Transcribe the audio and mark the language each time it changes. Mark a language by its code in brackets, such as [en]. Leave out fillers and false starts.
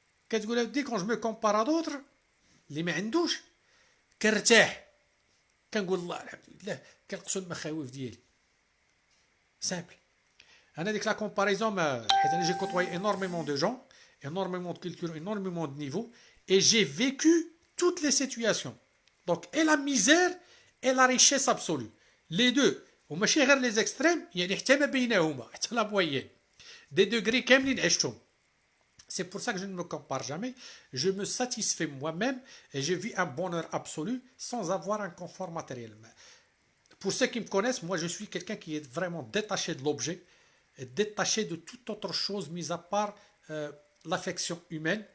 [fr] Quand je me compare à d'autres, les [ar] ما عندوش كنرتاح كنقول الله الحمد لله كنقصد المخاوف ديالي simple. انا ديك لا كومباريزون حيت انا [fr] j'ai côtoyé énormément de gens, énormément de culture, énormément de niveaux, et j'ai vécu toutes les situations, donc et la misère et la richesse absolue, les deux. [ar] وماشي غير [fr] les extrêmes, [ar] يعني حتى ما بينهما حتى لا موين [fr] des degrés [ar] كاملين عشتهم. [fr] C'est pour ça que je ne me compare jamais. Je me satisfais moi-même et je vis un bonheur absolu sans avoir un confort matériel. Pour ceux qui me connaissent, moi je suis quelqu'un qui est vraiment détaché de l'objet, détaché de toute autre chose mis à part l'affection humaine.